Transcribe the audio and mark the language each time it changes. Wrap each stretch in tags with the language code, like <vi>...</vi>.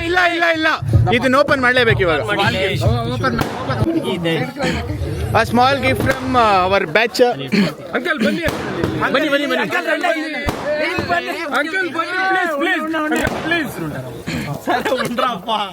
<kn>ಇಲ್ಲ ಇಲ್ಲ ಇಲ್ಲ ಇದನ್ನ ಓಪನ್ ಮಾಡ್ಲೇಬೇಕು ಇವಾಗ.</kn> <en>A small gift from our batch.</en> <kn>Uncle ಬನ್ನಿ ಬನ್ನಿ ಬನ್ನಿ ಬನ್ನಿ. Uncle ಬನ್ನಿ please ಸರ್ ಉಂಡ್ರಪ್ಪ.</kn>